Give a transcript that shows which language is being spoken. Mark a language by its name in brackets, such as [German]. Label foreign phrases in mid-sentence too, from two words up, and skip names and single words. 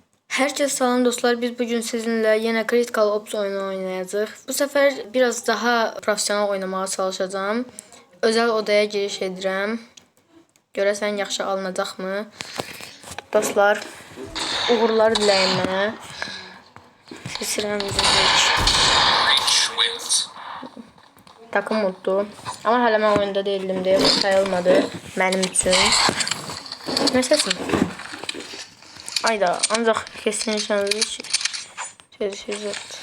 [Turkish] Herkese salam dostlar. Biz bugün sizinle yine Critical Ops oyunu oynayacağız. Bu sefer biraz daha profesyonel oynamaya çalışacağım. Özel odaya [Azerbaijani] giriş edirəm. Görəsən yaxşı alınacaqmı? Dostlar, uğurlar diləyim mənə. Seçirəm heç. Takım oldu. Ama hələ mən oyunda değildim deyə sayılmadı mənim üçün. Nə səsim? [Turkish] Ayda ancak kesin şansı çalışacak.